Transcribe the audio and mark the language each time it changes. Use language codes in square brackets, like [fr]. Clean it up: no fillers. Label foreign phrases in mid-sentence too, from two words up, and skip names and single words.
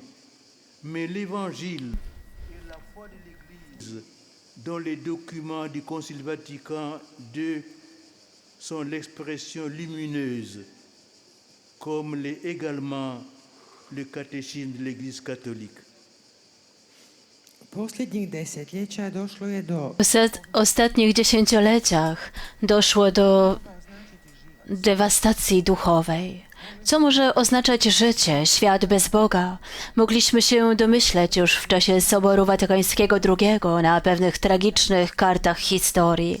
[fr] Mais l'Évangile et la foi de l'Église, dont les documents du Concile Vatican II sont l'expression lumineuse, comme l'est également le catéchisme de l'Église catholique. [hr] Posljednjih desetljeća došlo je do [pl] W ostatnich dziesięcioleciach doszło do dewastacji duchowej. Co może oznaczać życie, świat bez Boga? Mogliśmy się domyśleć już w czasie Soboru Watykańskiego II na pewnych tragicznych kartach historii.